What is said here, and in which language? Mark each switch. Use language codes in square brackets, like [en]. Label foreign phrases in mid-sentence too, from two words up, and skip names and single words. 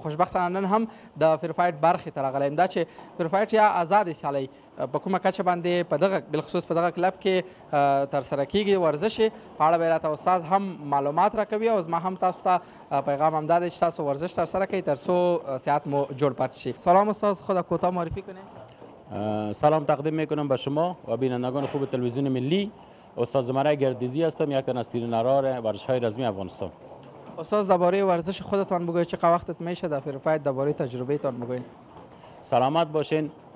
[ps] خوشبختانه نن هم د فرفایټ برخې ته راغلی یم. دا چې فرفایټ یا آزادې سیالۍ په کومه کچه باندې په دغه بالخصوص په دغه کلب کې ترسره کیږي ورزش په اړه به راته استاد هم معلومات راکوي او زما هم تاسو ته پیغام همدا دی چې تاسو ورزش ترسره کوئ تر څو صحت مو جوړ پاتې شي. [fa] سلام استاد، خود کوتاه معرفی کنید. سلام تقدیم میکنم به شما و بینندگان خوب تلویزیون ملی. استاد زمره گردیزی هستم، یک تن از تیرنرار ورزش‌های رزمی افغانستان. استاد درباره ورزش خودتان بگوید، چقدر وقتت میشه در فرفایت، درباره تجربه تان بگوید. سلامت باشین.